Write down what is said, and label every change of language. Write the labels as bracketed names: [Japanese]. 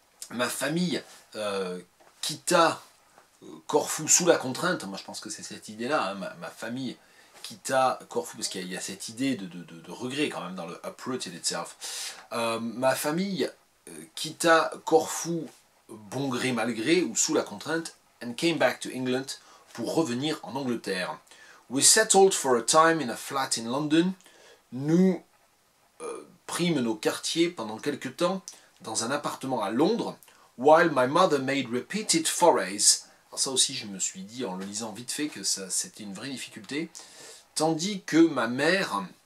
[French] Ma famille quitta Corfou sous la contrainte, moi je pense que c'est cette idée-là, ma famille quitta Corfou, parce qu'il y a cette idée de regret quand même dans le [English] uprooted itself. [French] Ma famille quitta Corfou bon gré mal gré ou sous la contrainte, [English] and came back to England, [French] pour revenir en Angleterre. [English] We settled for a time in a flat in London. [French] Nous prîmes nos quartiers pendant quelque temps dans un appartement à Londres, [English] while my mother made repeated forays. [French] Alors ça aussi je me suis dit en le lisant vite fait que c'était une vraie difficulté, tandis que ma mère